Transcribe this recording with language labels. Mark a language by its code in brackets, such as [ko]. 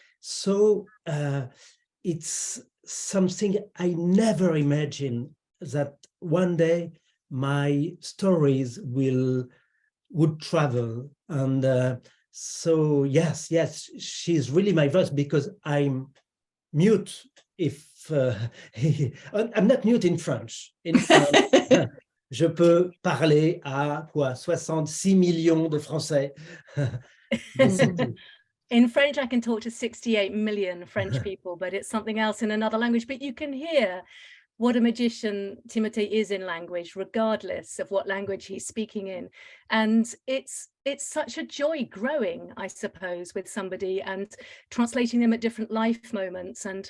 [en] So it's something I never imagined, that one day my stories would travel. And so yes, she's really my voice, because I'm mute if I'm not mute in French. In France, [fr] je peux parler à 66 millions de Français. [en] In French, I can talk to 68 million French people, but it's something else in another language. But you can hear what a magician Timothée is in language, regardless of what language he's speaking in. And it's such a joy growing, I suppose, with somebody and translating them at different life moments.